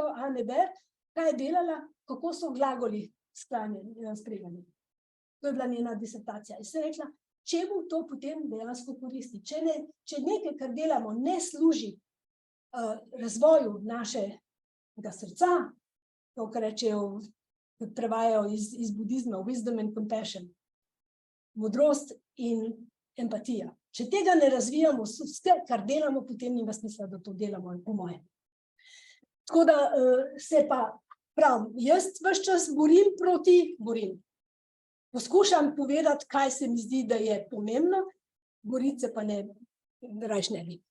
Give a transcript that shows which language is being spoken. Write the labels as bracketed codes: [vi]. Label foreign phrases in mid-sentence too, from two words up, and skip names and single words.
[sl] Anne Berg, kaj je delala, kako so glagoli spregani. To je bila njena disertacija. In sem rekla, čemu to potem dejansko koristi? Če nekaj, kar delamo, ne služi razvoju našega srca, to, kar rečejo, prevajajo iz budizma, [en] wisdom and compassion, [sl] modrost in empatija. Če tega ne razvijamo, vse, kar delamo, potem nima smisla, da to delamo, po mojem. Tako da se pa pravim, jaz ves čas borim. Poskušam povedati, kaj se mi zdi, da je pomembno, boriti se pa ne, rajš ne bi.